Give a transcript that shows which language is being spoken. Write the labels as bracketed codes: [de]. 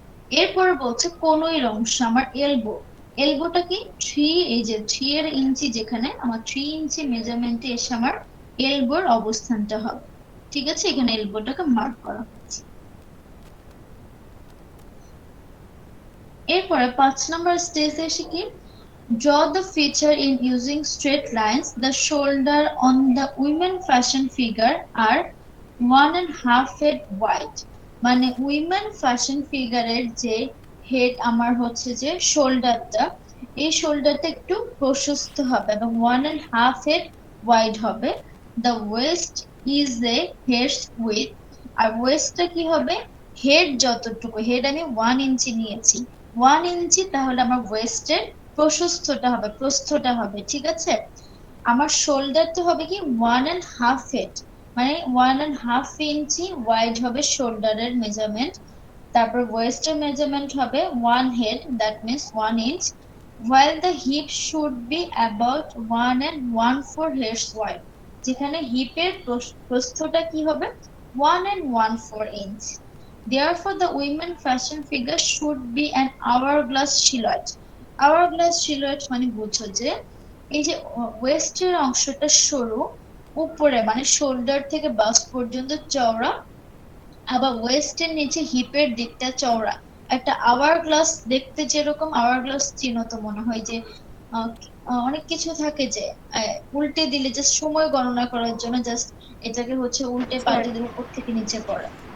[bn] এরপরে বলছে কনুইয়ের অংশ আমার এলবো। এলবোটা কি 3, এই যে 3 এর ইঞ্চি, যেখানে আমার 3 ইঞ্চি মেজারমেন্টে এসে আমার এলবোর অবস্থানটা হবে। ঠিক আছে, এখানে এলবোটাকে মার্ক করা হচ্ছে। এরপরে 5 নাম্বার স্টেজে এসে কি, [en] draw the feature in using straight lines. The shoulder on the women fashion figure are 1.5 feet wide. [bn] মানে উইমেন ফ্যাশন ফিগারের যে হেড আমার হচ্ছে যে শোল্ডারটা, এই শোল্ডারটা একটু প্রশস্ত হবে এবং 1.5 feet ওয়াইড হবে। [en] The waist is a hair's width, [bn] আর ওয়েস্টটা কি হবে, হেড যতটুকু, হেড আমি 1 ইঞ্চি নিয়েছি, 1 ইঞ্চি, তাহলে আমার ওয়েস্টের প্রশস্তটা হবে, প্রস্থটা হবে। ঠিক আছে, আমার শোল্ডার তো হবে কি 1.5 feet, মানে 1.5 ইঞ্চি ওয়াইড হবে শোল্ডারের মেজারমেন্ট। তারপর ওয়েস্টের মেজারমেন্ট হবে [en] 1 head, that means 1 inch, while the hip should be about 1 and 1/4 hairs wide, [bn] যেখানে হিপের প্রস্থটা কি হবে [en] 1 and 1/4 inch. Therefore the women fashion figure should be an hourglass silhouette. [bn] Hourglass silhouette মানে বুঝছো যে এই যে ওয়েস্টের অংশটা সরু, উপরে মানে শোল্ডার থেকে বাস্ট পর্যন্ত চওড়া, আবার ওয়েস্টের নিচে হিপের দিকটা চওড়া। একটা আওয়ার গ্লাস দেখতে যেরকম, আওয়ার গ্লাস চিনো তো মনে হয় যে আহ, অনেক কিছু থাকে যে উল্টে দিলে জাস্ট সময় গণনা করার জন্য জাস্ট এটাকে হচ্ছে উল্টে পাল্টে দিয়ে উপর থেকে নিচে করে।